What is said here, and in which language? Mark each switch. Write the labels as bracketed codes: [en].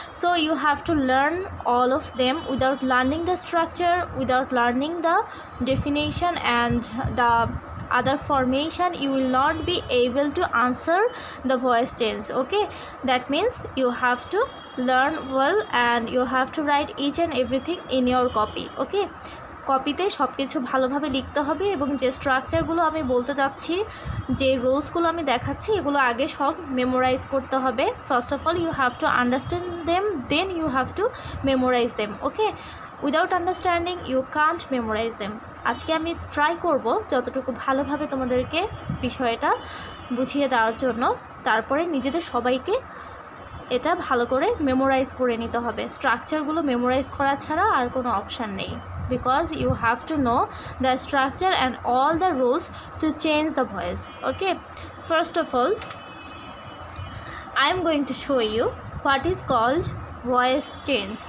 [en] So you have to learn all of them. Without learning the structure, without learning the definition and the other formation, you will not be able to answer the voice change. Okay, that means you have to learn well and you have to write each and everything in your copy. [bn] Okay, কপিতে সব কিছু ভালোভাবে লিখতে হবে এবং যে স্ট্রাকচারগুলো আমি বলতে যাচ্ছি, যে রুলসগুলো আমি দেখাচ্ছি, এগুলো আগে সব মেমোরাইজ করতে হবে। [en] First of all you have to understand them, then you have to memorize them. Okay, without understanding you can't memorize them. [bn] আজকে আমি ট্রাই করব যতটুকু ভালোভাবে তোমাদেরকে বিষয়টা বুঝিয়ে দেওয়ার জন্য, তারপরে নিজেদের সবাইকে এটা ভালো করে মেমোরাইজ করে নিতে হবে। স্ট্রাকচারগুলো মেমোরাইজ করা ছাড়া আর কোনো অপশান নেই, [en] because you have to know the structure and all the rules to change the voice. Okay, first of all I am going to show you what is called voice change.